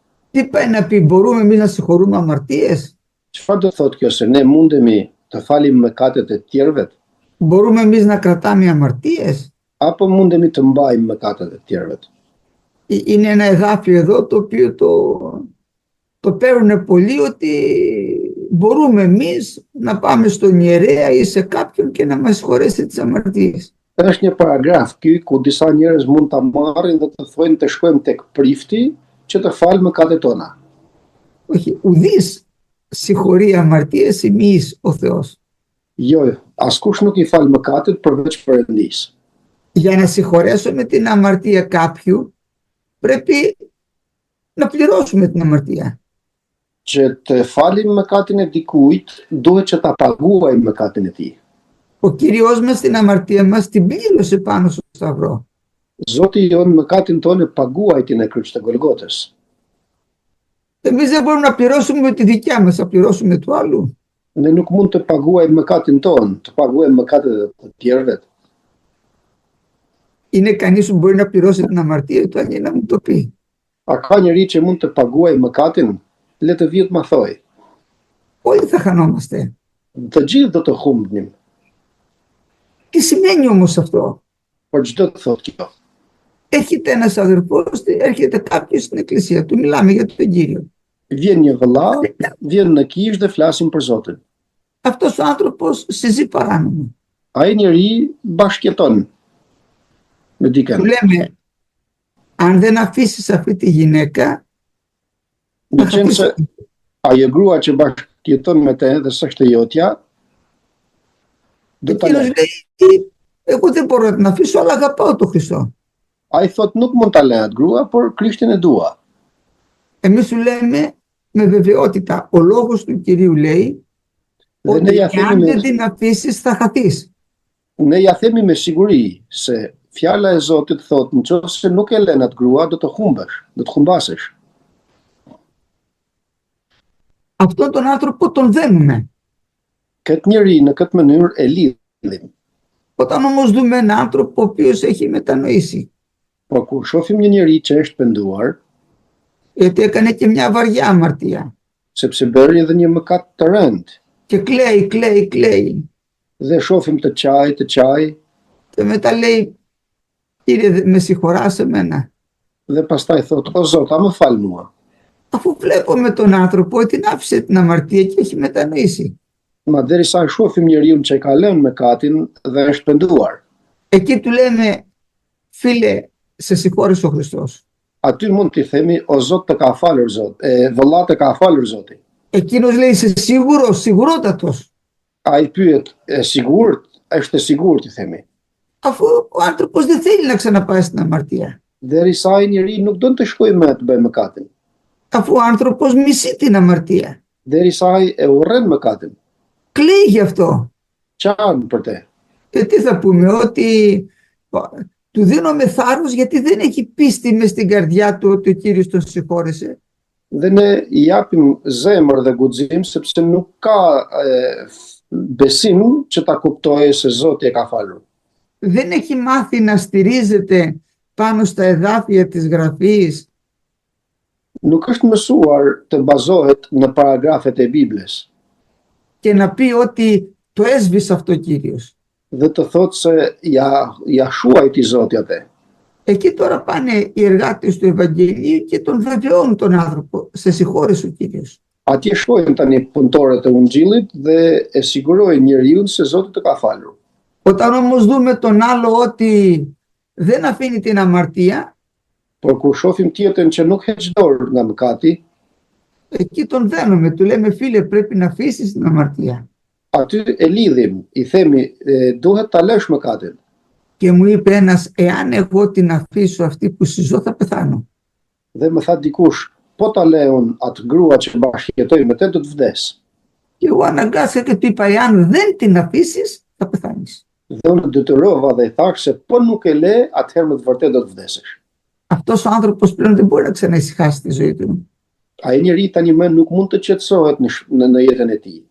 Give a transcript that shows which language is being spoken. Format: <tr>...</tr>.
<el>Τι πάει να πει, μπορούμε εμείς να συγχωρούμε αμαρτίες?</el> <sq>Çfarë do thotë kjo, se ne mundemi të falim mëkatet e tjerëve?</sq> <el>Μπορούμε εμείς να κρατάμε αμαρτίες?</el> <sq>Apo mundemi të mbajmë mëkatet e tjerëve?</sq> <el>Είναι ένα εδάφιο εδώ το οποίο το παίρνουν πολλοί ότι μπορούμε εμείς να πάμε στον ιερέα ή σε κάποιον και να μας συγχωρέσει τις αμαρτίες.</el> <sq>Është një paragraf ky ku disa njerëz mund ta marrin dhe të thonë të shkojmë tek prifti që të falë mëkatet tona.</sq> <el>Όχι, ουδής συγχωρεί αμαρτίες εμείς ο Θεός.</el> <sq>Jo, askush nuk i fal mëkatet përveç Perëndis.</sq> <el>Για να συγχωρέσουμε την αμαρτία κάποιου πρέπει να πληρώσουμε την αμαρτία.</el> <sq>Që të falim mëkatin e dikujt, duhet që ta paguajmë mëkatin e tij.</sq> <el>Ο Κύριος μας την αμαρτία μας την πλήρωσε πάνω στο σταυρό.</el> <sq>Zoti jon mëkatin tonë paguaj την e kryq të Golgotës.</sq> <el>Εμείς δεν μπορούμε να πληρώσουμε τη δικιά μας, θα πληρώσουμε του άλλου.</el> <sq>Ne nuk mund të paguajmë mëkatin tonë, të paguajmë mëkatet e të tjerëve.</sq> <el>Είναι κανείς που μπορεί να πληρώσει την αμαρτία του, αν να μου το πει.</el> <sq>A ka njëri që mund të paguajë mëkatin? Le të vjet ma thoj.</sq> <el>Όλοι θα χανόμαστε.</el> <sq>Të gjithë do të humbnim.</sq> <el>Τι σημαίνει όμως αυτό?</el> <sq>Por çdo të thotë kjo?</sq> <el>Έρχεται ένας αδερφός, έρχεται κάποιος στην εκκλησία του, μιλάμε για τον Κύριο.</el> <sq>Vjen një vëlla, vjen në kishë dhe flasim për Zotin.</sq> <el>Αυτός ο άνθρωπος συζεί παράνομα.</el> <sq>Ai njeri bashkëjeton me dikën.</sq> <el>Του λέμε, αν δεν αφήσεις αυτή τη γυναίκα,</el> <sq>Në qenë se ajo grua që bashkëjeton me te dhe s'është e jotja, do ta</sq> <el>εκείνος</el> <sq>lë.</sq> <el>λέει, εγώ δεν μπορώ να την αφήσω, αλλά αγαπάω τον Χριστό.</el> <sq>Ai thot nuk mund ta lë atë grua, por Krishtin e dua.</sq> <el>Εμείς του λέμε με βεβαιότητα, ο λόγος του Κυρίου λέει</el> <sq>Dhe ne</sq> <el>ότι</el> <sq>ja</sq> <el>αν δεν</el> <sq>themi</sq> <el>την αφήσεις θα χαθείς.</el> <sq>ne ja themi me siguri se fjala e Zotit thot nëse nuk e lën atë grua do të humbesh, do të humbasesh.</sq> <el>Αυτόν τον άνθρωπο τον δένουμε.</el> <sq>Këtë njeri në këtë mënyrë e lidhim.</sq> <el>Όταν όμως δούμε έναν άνθρωπο ο οποίος έχει μετανοήσει,</el> <sq>Po kur shohim një njeri që është penduar,</sq> <el>γιατί έκανε και μια βαριά αμαρτία</el> <sq>sepse bëri edhe një mëkat të rënd,</sq> <el>και κλαίει</el> <sq>dhe shohim të qaj,</sq> <el>και μετά λέει, Κύριε με συγχωράς εμένα?</el> <sq>dhe pastaj thot, o Zot, a më fal mua.</sq> <el>Αφού βλέπουμε τον άνθρωπο ότι την άφησε την αμαρτία και έχει μετανοήσει.</el> <sq>Ma derisa e shohim njeriu që e ka lënë mëkatin dhe është penduar.</sq> <el>Εκεί του λέμε, φίλε, σε συγχώρησε ο Χριστός.</el> <sq>Aty mund t'i themi, o Zot të ka falur Zot, vëlla të ka falur Zoti.</sq> <el>Εκείνος λέει, είσαι σίγουρος, σιγουρότατος?</el> <sq>Ai pyet, e sigurt? Është e sigurt, i themi.</sq> <el>Αφού ο άνθρωπος δεν θέλει να ξαναπάει στην αμαρτία.</el> <sq>Derisa ai njeri nuk don të shkojë më të bëjë mëkatin.</sq> <el>Αφού ο άνθρωπος μισεί την αμαρτία.</el> <sq>Derisa ai e urren mëkatin.</sq> <el>Κλαίει γι' αυτό.</el> <sq>Çan për te.</sq> <el>Τι θα πούμε, ότι του δίνουμε θάρρος γιατί δεν έχει πίστη μες στην καρδιά του ότι ο Κύριος τον συγχώρεσε.</el> <sq>Dhe ne i japim zemër dhe guxim sepse nuk ka besim që ta kuptojë se Zoti e ka falur.</sq> <el>Δεν έχει μάθει να στηρίζεται πάνω στα εδάφια της Γραφής.</el> <sq>Nuk është mësuar të bazohet në paragrafet e Biblës</sq> <el>Και να πει ότι το έσβησε αυτό ο Κύριος.</el> <sq>dhe të thotë se ja shuajti Zoti atë.</sq> <el>Εκεί τώρα πάνε οι εργάτες του Ευαγγελίου και τον βεβαιώνουν τον άνθρωπο. Σε συγχώρεσε ο Κύριος.</el> <sq>Atje shkojnë tani punëtorët e Ungjillit dhe e sigurojnë njeriu se Zoti të ka falur.</sq> <el>Όταν όμως δούμε τον άλλο ότι δεν αφήνει την αμαρτία,</el> <sq>Por kur shohim tjetrin që nuk heq dorë nga mëkati,</sq> <el>εκεί τον δένουμε, του λέμε φίλε πρέπει να αφήσεις την αμαρτία.</el> <sq>aty e lidhim, i themi duhet ta lësh mëkatin.</sq> <el>Και μου είπε ένας, εάν εγώ την αφήσω αυτή που συζώ θα πεθάνω.</el> <sq>Dhe më tha dikush, po ta lejon atë grua që bashkëjetoj me të do të vdes.</sq> <el>Και εγώ αναγκάστηκα και του είπα, εάν δεν την αφήσεις θα πεθάνεις.</el> <sq>Dhe unë detyrova dhe i thash se po nuk e le, atëherë me të vërtetë do të vdesësh.</sq> <el>Αυτός ο άνθρωπος πλέον δεν μπορεί να ξαναησυχάσει τη ζωή του.</el> <sq>Ai njeri tani më nuk mund të qetësohet në jetën e tij,</sq>